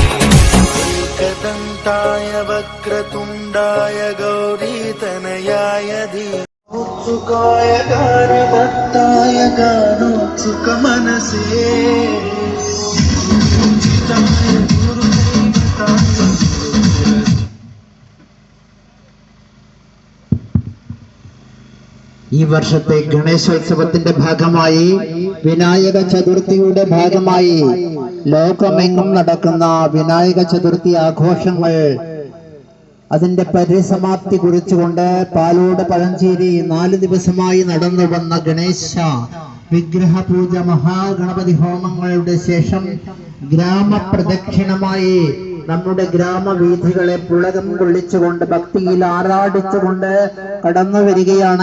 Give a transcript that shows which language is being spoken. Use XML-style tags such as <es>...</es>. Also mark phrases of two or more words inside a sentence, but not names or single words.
<sa>एकदन्ताय वक्रतुण्डाय गौरीतनयाय धीमहि उत्सुकाय गानभक्ताय गानोत्सुकमनसे पूजिताय गुरुदैवताय</sa> <ml>ഈ വർഷത്തെ ഗണേശോത്സവത്തിന്റെ ഭാഗമായി വിനായക ചതുർത്ഥിയുടെ ഭാഗമായി ലോകമെങ്ങും നടക്കുന്ന വിനായക ചതുർത്ഥി ആഘോഷങ്ങൾ അതിന്റെ പരിസമാപ്തി കുറിച്ചുകൊണ്ട് പാലോട് പഴഞ്ചേരി 4 ദിവസമായി നടന്നു വന്ന ഗണേശ വിഗ്രഹ പൂജ മഹാഗണപതി ഹോമങ്ങളുടെ ശേഷം ഗ്രാമപ്രദക്ഷിണമായി നമ്മുടെ ഗ്രാമവീഥികളെ പുളകം കൊള്ളിച്ചുകൊണ്ട് ഭക്തിയിൽ ആറാടിച്ചുകൊണ്ട് കടന്നു വരികയാണ്.</ml>